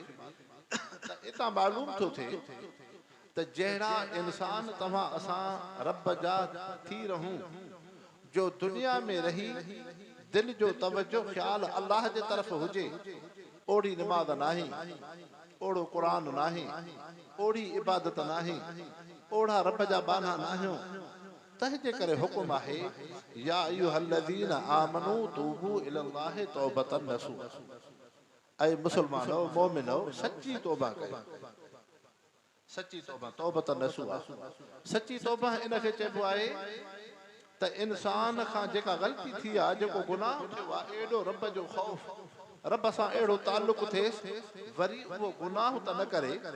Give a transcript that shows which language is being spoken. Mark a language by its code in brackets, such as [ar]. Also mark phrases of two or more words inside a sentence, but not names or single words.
[sd] त इतां मालूम थो थिए त जहिड़ा इंसान तव्हां असां रब जा थी रहूं, जो दुनिया में रही दिल जो तवज्जो ख्याल अल्लाह जे तरफ़ हुजे, ओड़ी निमाज़ नाही, ओड़ो क़ुरान नाही, ओड़ी इबादत नाही, ओड़ा रब जा बाना नाहियो। तंहिंजे करे हुकुम आहे, [ar] يا أيها الذين آمنوا توبوا إلى الله توبة نصوحا, [sd] ऐं मुसलमानो मोमिनो सच्ची तौबा कयो सच्ची तौबा [ar] توبة نصوحا [sd] सच्ची तौबा इनखे चइबो आहे त इंसान खां जेका ग़लती थी आहे जेको गुनाह थियो आहे एॾो रब जो ख़ौफ़ रब सां अहिड़ो ताल्लुक़ थिएसि वरी उहो गुनाह त न करे